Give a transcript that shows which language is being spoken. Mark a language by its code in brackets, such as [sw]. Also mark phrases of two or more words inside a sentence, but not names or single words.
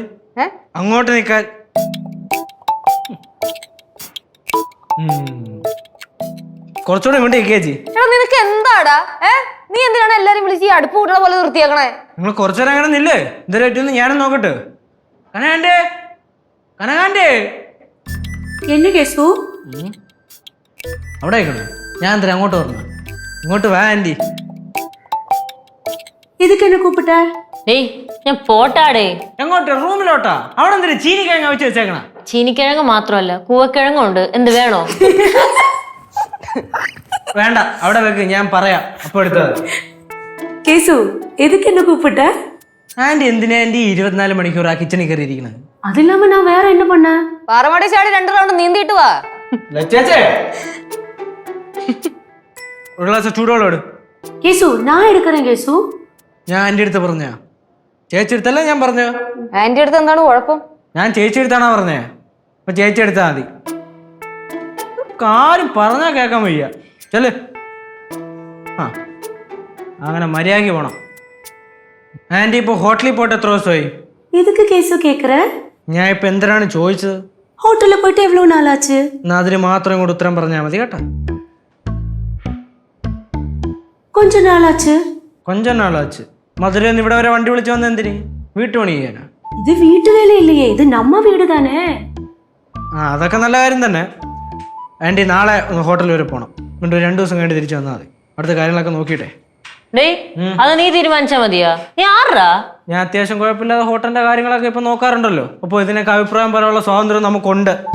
[ml] അങ്ങോട്ട് നിൽക്കാൻ. കുറച്ചുകൂടെ ഇങ്ങോട്ട് നിൽക്കേച്ചി. നിനക്ക് എന്താടാ? നീ എന്തിനാണ് എല്ലാരും വിളിച്ച് ഈ അടുപ്പ് കൂട്ടണ പോലെ നിർത്തിയാക്കണേ? നിങ്ങൾ കുറച്ചുനേരം അങ്ങനെ നില്ലേ? ഇതുവരെയായിട്ടൊന്ന് ഞാനും നോക്കട്ടെ. കനകാന്റെ കനകാന്റെ [ta] என்ன கேசு? [ml] അവിടെ ആയിക്കണോ? ഞാൻ എന്തിനാ അങ്ങോട്ട് പറഞ്ഞു? ഇങ്ങോട്ട് വാ ആന്റി. [ta] இதுக்கு என்ன கூப்பிட்ட? [ml] ഡേയ്, ഞാൻ പോട്ടാടേ. എങ്ങോട്ട്? റൂമിലോട്ടാ? അവിടെ എന്തിനാ ചീനിക്കിഴങ്ങ വെച്ച് വെച്ചേക്കണ? ചീനിക്കിഴങ്ങ് മാത്രമല്ല, കൂവക്കിഴങ്ങും ഉണ്ട്. എന്ത് വേണോ? വേണ്ട, അവിടെ വെക്ക്, ഞാൻ പറയാം. അപ്പൊ എടുത്തത്. [ta] கேசு, எதுக்கு என்ன கூப்பிட்ட? [ml] ആന്റി എന്തിനാ ആന്റി 24 മണിക്കൂർ ആ കിച്ചണിൽ കയറിയിരിക്കണത്? [ta] அது இல்லாம நான் வேற என்ன பண்ணேன்? [ml] പാറമടി ചാടി 2 റൗണ്ട് നീന്തിയിട്ട് വാ. ലച്ചേച്ചേ, ഒരു ഗ്ലാസ് ചൂടോളം എടു. [ta] கேசு, நான் எடுக்கிறேன் கேசு. [ml] ഞാൻ ആന്റി അടുത്ത് പറഞ്ഞ? ചേച്ചി എടുത്തല്ല ഞാൻ പറഞ്ഞു. ആന്റി അടുത്ത് എന്താണ് കുഴപ്പം? ഞാൻ ചേച്ചി എടുത്താണോ പറഞ്ഞേ? അപ്പൊ ചേച്ചി എടുത്താ മതി. കാര്യം പറഞ്ഞാ കേൾക്കാൻ വയ്യ. ചെല്. അങ്ങനെ മര്യാദയ്ക്ക് പോണം. ആന്റി ഇപ്പൊ ഹോട്ടലിൽ പോയിട്ട് എത്ര ദിവസമായി? [ta] எதுக்கு கேசு கேக்குற? [ml] ഞാൻ ഇപ്പൊ എന്തിനാണ് ചോദിച്ചത്? [ta] ஹோட்டல்ல போயிட்டு எவ்வளவு நாள் ஆச்சு? [ml] എന്നാ അതിന് മാത്രം കൂടെ ഉത്തരം പറഞ്ഞാൽ മതി കേട്ടോ. [ta] கொஞ்ச நாள் ஆச்சு. கொஞ்சம் நாளாச்சு. [ml] മധുരയിൽ നിന്ന് ഇവിടെ വരെ വണ്ടി വിളിച്ചു വന്ന എന്തിന്? വീട്ടുപണി ചെയ്യാനാ? [ta] இது வீட்டு வேலை இல்லையே, இது நம்ம வீடு தானே. [ml] അതൊക്കെ നല്ല കാര്യം തന്നെ. ആന്റി നാളെ ഹോട്ടലിൽ വരെ പോകണം. എന്നിട്ട് 2 ദിവസം കഴിഞ്ഞ് തിരിച്ചു വന്നാൽ മതി. അടുത്ത കാര്യങ്ങളൊക്കെ നോക്കിയിട്ടെ. ഡേയ്, അത് നീ തീരുമാനിച്ചാ മതിയാ? നീ ആറാ? ഞാൻ അത്യാവശ്യം കുഴപ്പമില്ലാതെ ഹോട്ടലിന്റെ കാര്യങ്ങളൊക്കെ ഇപ്പൊ നോക്കാറുണ്ടല്ലോ. അപ്പോൾ ഇതിനൊക്കെ അഭിപ്രായം പറയാനുള്ള സ്വാതന്ത്ര്യം നമുക്കുണ്ട്.